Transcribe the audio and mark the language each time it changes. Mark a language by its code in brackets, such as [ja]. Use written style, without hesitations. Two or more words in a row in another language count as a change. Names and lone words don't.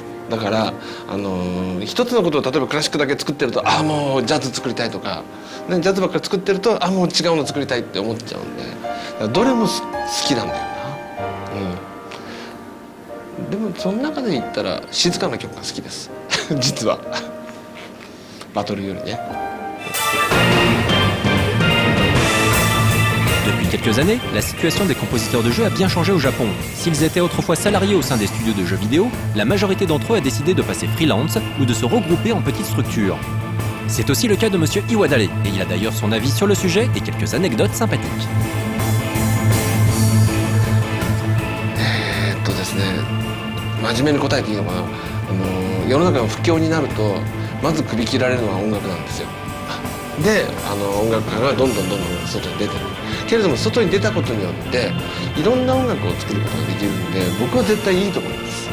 [ja] だから一つのことを例えばクラシックだけ作ってると、もうジャズ作りたいとか、ジャズばっかり作ってるともう違うの作りたいって思っちゃうんで、だからどれも好きなんだよな。でもその中で言ったら静かな曲が好きです実はバトルよりね。 [fr] Depuis quelques années, la situation des compositeurs de jeux a bien changé au Japon. S'ils étaient autrefois salariés au sein des studios de jeux vidéo, la majorité d'entre eux a décidé de passer freelance ou de se regrouper en petites structures. C'est aussi le cas de Monsieur Iwadare, et il a d'ailleurs son avis sur le sujet et quelques anecdotes sympathiques. [ja] ですね真面目に答えていいのかな世の中が不況になるとまず首切られるのは音楽なんですよ。で音楽家がどんどん外に出てるけれども外に出たことによっていろんな音楽を作ることができるんで僕は絶対いいと思います。